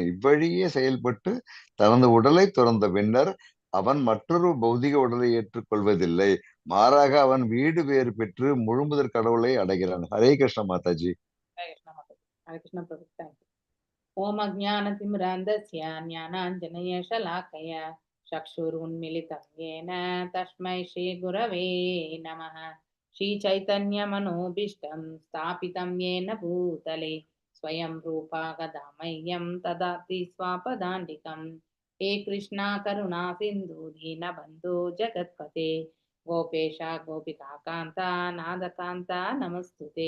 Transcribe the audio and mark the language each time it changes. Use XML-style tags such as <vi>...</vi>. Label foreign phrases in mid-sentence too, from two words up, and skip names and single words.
<ta>இவ்வழியே செயல்பட்டு தனது உடலை துறந்த பின்னர் அவன் மற்றொரு பௌதிக உடலை ஏற்றுக்கொள்வதில்லை. மாறாக அவன் வீடு வேறு பெற்று முழுமுதற் கடவுளை அடைகிறான். ஹரே கிருஷ்ண மாதாஜி. ஹரே கிருஷ்ணா மாதாஜி. ஹரே கிருஷ்ணா பிரபு. தேங்க்யூ.</ta> <sa>ओम् अज्ञानतिमिरान्धस्य ज्ञानाञ्जनशलाकय चक्षुरुन्मिलितं येन तस्मै श्रीगुरवे नमः. श्रीचैतन्यमनोभीष्टं स्थापितं येन भूतले स्वयं रूपा गदा मह्यं ददाति स्वापदान्तिकं. हे कृष्णा करुणा सिन्धु दीनबन्धो जगत्पते गोपेश गोपिका कान्ता नादकान्ता नमस्तुते.</sa>